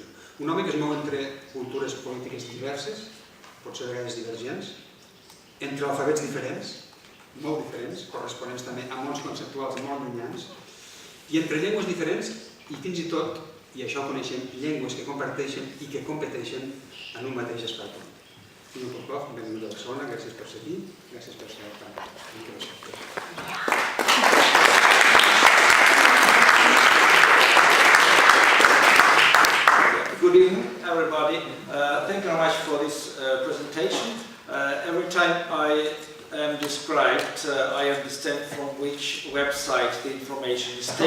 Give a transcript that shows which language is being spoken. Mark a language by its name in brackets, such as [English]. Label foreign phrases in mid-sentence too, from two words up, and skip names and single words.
[Catalan] Un home que es mou entre cultures polítiques diverses, potser a vegades divergents, entre alfabets diferents, molt diferents, corresponents també a mons conceptuals molt llunyans, i entre llengües diferents i fins i tot, i això ho coneixem, llengües que comparteixen i que competeixen en un mateix espai polític. Senyor Kurkov, benvingut a Barcelona, gràcies per ser aquí, gràcies per ser tan interessant. [English] Good evening, everybody. Thank you very much for this presentation. Every time I am described, I understand from which website the information is taken.